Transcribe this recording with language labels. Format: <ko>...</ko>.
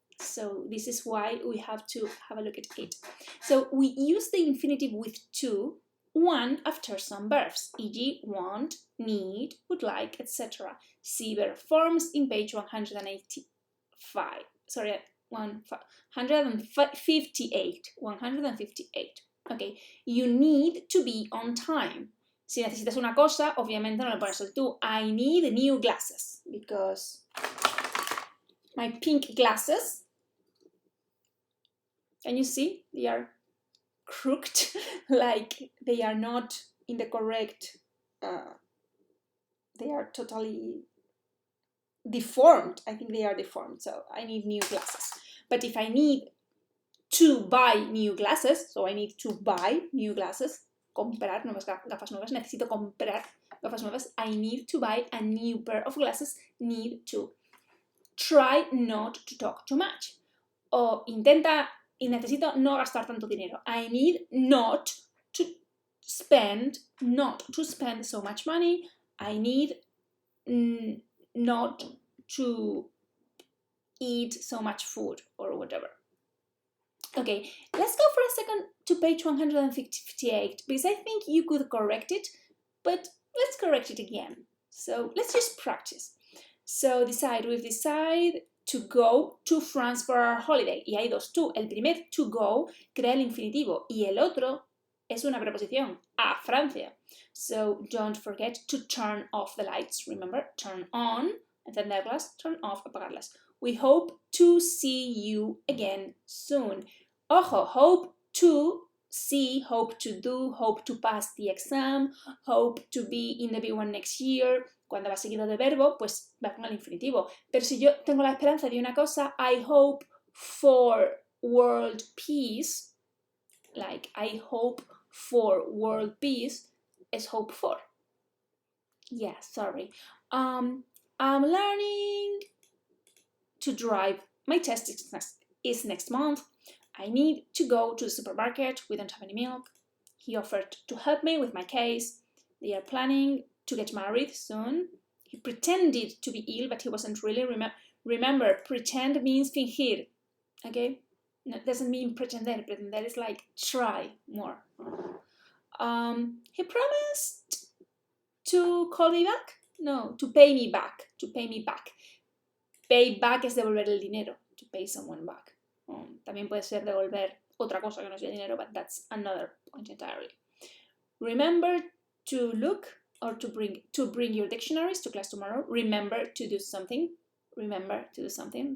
<en>So this is why we have to have a look at it. So we use the infinitive with to, one after some verbs, e.g. want, need, would like, etc. See verb forms in page 185. Sorry, 158. Okay, you need to be on time.</en> <es>Si necesitas una cosa, obviamente no le pones el to.</es> <en>I need new glasses because my pink glasses, can you see? They are crooked, like they are not in the correct, they are totally deformed. I think they are deformed, so I need new glasses. But if I need to buy new glasses, so I need to buy new glasses,</en> <es>comprar nuevas gafas nuevas,</es> <en>necesito comprar gafas nuevas, I need to buy a new pair of glasses, need to. Try not to talk too much.</en> <es>O intenta y necesito no gastar tanto dinero.</es> <en>I need not to spend so much money. I need not to eat so much food or whatever. Okay, let's go for a second to page 158 because I think you could correct it, but let's correct it again. So let's just practice. So we've decided to go to France for our holiday.</en> <es>Y hay dos to. El primer to go crea el infinitivo y el otro es una preposición, a Francia.</es> <en>So don't forget to turn off the lights. Remember, turn on, encenderlas, turn off, apagarlas. We hope to see you again soon. Ojo, hope to see, hope to do, hope to pass the exam, hope to be in the B1 next year.</en> <es>Cuando va seguido de verbo, pues va con el infinitivo. Pero si yo tengo la esperanza de una cosa,</es> <en>I hope for world peace, like I hope for world peace, is hope for. Yeah, sorry. I'm learning to drive. My test is next month. I need to go to the supermarket. We don't have any milk. He offered to help me with my case. They are planning to get married soon. He pretended to be ill, but he wasn't really. Remember, pretend means fingir. Okay? No, it doesn't mean pretender. Pretender is like try more. He promised to call me back? No, to pay me back. To pay me back.</en> <es>Pay back es devolver el dinero.</es> <en>To pay someone back.</en> <es>También puede ser devolver otra cosa que no sea dinero,</es> <en>but that's another point entirely. Remember to look or to bring your dictionaries to class tomorrow. Remember to do something. Remember to do something.</en>